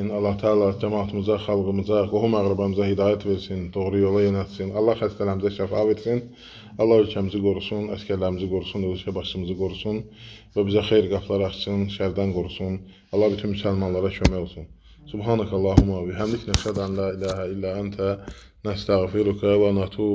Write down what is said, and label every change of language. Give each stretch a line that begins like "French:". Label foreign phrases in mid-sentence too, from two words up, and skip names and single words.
Azerbaijani: Allah Teala cəmaatımıza, xalqımıza, qohum-əqrəbamıza hidayət versin, doğru yola yönəltsin. Allah xəstələrimizə şəfa versin. Allah ölkəmizi qorusun, əskərlərimizi qorusun, ölkə başımızı qorusun və bizə xeyir qapıları açsın, şərdən qorusun. Allah bütün müsəlmanlara kömək olsun.
Arabic: سبحانك اللهم وبحمدك، نشهد أن لا إله إلا أنت، نستغفرك ونتوب